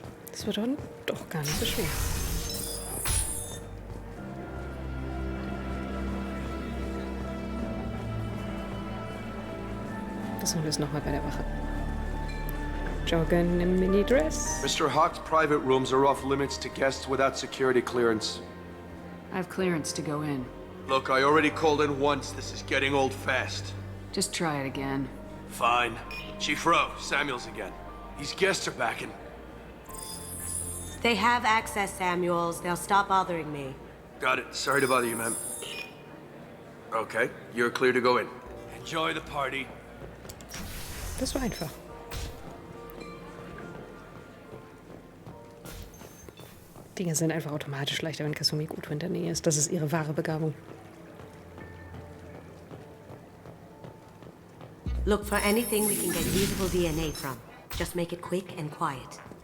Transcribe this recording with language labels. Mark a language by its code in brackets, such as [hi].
[de] Das wird dann doch gar nicht so schwer. Das holen wir es nochmal bei der Wache. Joggen im Mini-Dress. [en] Mr. Hawk's private rooms are off limits to guests without security clearance. I have clearance to go in. Look, I already called in once. This is getting old fast. Just try it again. Fine. Chief Rowe, Samuels again. These guests are backing. They have access, Samuels. They'll stop bothering me. Got it. Sorry to bother you, ma'am. Okay, you're clear to go in. Enjoy the party. [de] Das war einfach. Dinge sind einfach automatisch leichter, wenn Kasumi gut in der Nähe ist. Das ist ihre wahre Begabung. [en] Look for anything we can get usable DNA from. Just make it quick and quiet.